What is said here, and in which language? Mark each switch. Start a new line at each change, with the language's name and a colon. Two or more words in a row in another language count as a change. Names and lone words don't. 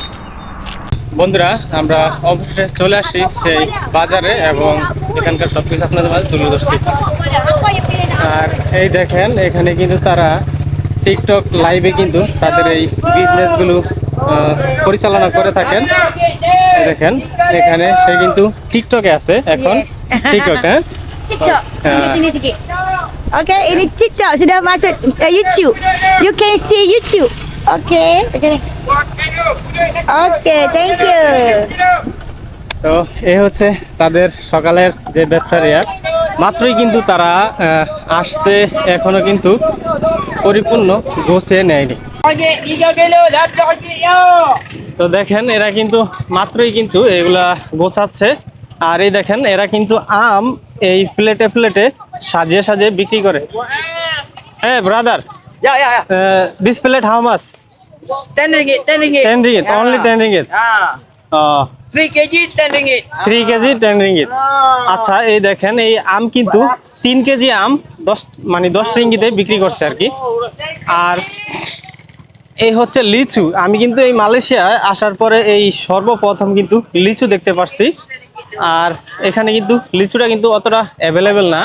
Bangla: বন্ধুরা, আমরা অবশেষে চলে আসছি সেই বাজারে, এবং এখানকার সব কিছু আপনাদের মাঝে তুলে ধরছি। আর এই দেখেন, এখানে কিন্তু তারা টিকটক লাইভে কিন্তু তাদের এই বিজনেসগুলো পরিচালনা করে থাকেন। দেখেন এখানে সে কিন্তু টিকটকে আছে এখন। টিকটক, হ্যাঁ,
Malay: TikTok. Sini sikit. Okay, ini TikTok sudah masuk YouTube.
English: You can see YouTube.
Malay: Okay, macam ni.
English: Okay, thank you.
Bangla: তো এই হচ্ছে তাদের সকালের যে ব্যবসায়ীরা, মাত্রই কিন্তু তারা আসছে, এখনো কিন্তু পরিপূর্ণ গোছিয়ে নেয়নি। তো দেখেন এরা কিন্তু মাত্রই কিন্তু এগুলা গোছাচ্ছে। আর এই দেখেন এরা কিন্তু আম এই প্লেটে প্লেটে সাজিয়ে সাজিয়ে বিক্রি করে।
English: হ্যাঁ brother, this plate how much? 10 ringgit, 10 ringgit. 10 ringgit, only 10 ringgit. 3 kg 10 ringgit.
Bangla: 3 কেজি 10 রিঙ্গিত। আচ্ছা, এই দেখেন এই আম কিন্তু 3 কেজি আম 10 রিঙ্গিতে বিক্রি করছে আর কি। আর এই হচ্ছে লিচু। আমি কিন্তু এই মালয়েশিয়ায় আসার পরে এই সর্বপ্রথম কিন্তু লিচু দেখতে পাচ্ছি। আর এখানে কিন্তু লিচুটা কিন্তু অতটা অ্যাভেলেবেল না।